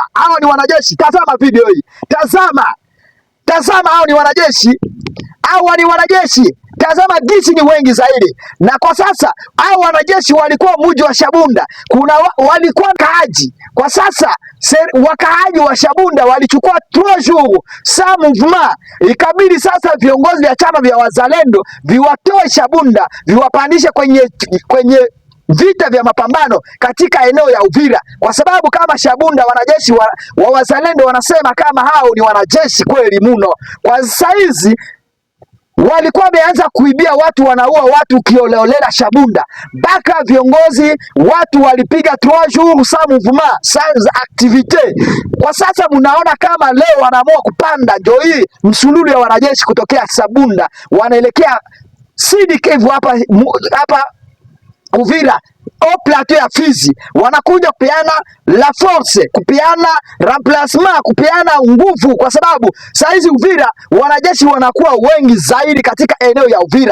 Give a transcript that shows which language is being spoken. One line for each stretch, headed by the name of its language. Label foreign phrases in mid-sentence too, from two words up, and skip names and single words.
Swahili: Hao ni wanajeshi, tazama video hii, tazama hao ni wanajeshi, tazama gisi ni wengi zaidi. Na kwa sasa hao wanajeshi walikuwa mji wa Shabunda, walikuwa kaaji. Kwa sasa wakaaji wa Shabunda walichukua
French: 3 jours sans mouvement,
Swahili: ikabidi sasa viongozi vya chama vya wazalendo viwatoe Shabunda, viwapandishe kwenye vita vya mapambano katika eneo ya Uvira, kwa sababu kama Shabunda wanajeshi wa wazalendo wanasema kama hao ni wanajeshi kweli muno. Kwa saizi walikuwa wameanza kuibia watu, wanaua watu kioleolela Shabunda, mpaka viongozi watu walipiga
French: 3 jours sans mouvement, sans activite.
Swahili: Kwa sasa mnaona kama leo wanaamua kupanda, ndio hii msululu ya wanajeshi kutokea Shabunda wanaelekea Sud Kivu hapa Uvira au plateau ya Fizi, wanakuja kupeana
French: la force,
Swahili: kupeana remplacement, kupeana nguvu, kwa sababu saizi Uvira wanajeshi wanakuwa wengi zaidi katika eneo ya Uvira.